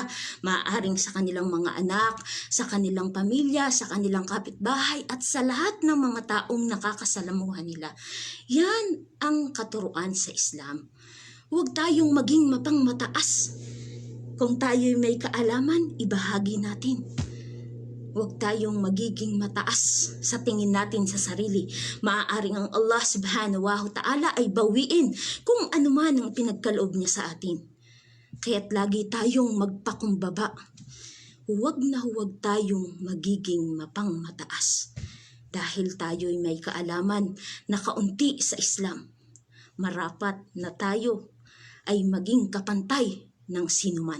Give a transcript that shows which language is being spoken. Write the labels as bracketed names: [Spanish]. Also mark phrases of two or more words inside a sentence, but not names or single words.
[Filipino] Maaaring sa kanilang mga anak, sa kanilang pamilya, sa kanilang kapitbahay, at sa lahat ng mga taong nakakasalamuhan nila. Yan ang katuruan sa Islam. Huwag tayong maging mapangmataas. Kung tayo'y may kaalaman, ibahagi natin. Huwag tayong magiging mataas sa tingin natin sa sarili. Maaaring ang Allah [Arabic] سبحانه وتعالى [Filipino] ay bawiin kung ano man ang pinagkaloob niya sa atin. Kaya't lagi tayong magpakumbaba. Huwag na huwag tayong magiging mapangmataas. Dahil tayo'y may kaalaman na kaunti sa Islam, marapat na tayo ay maging kapantay ng sinuman.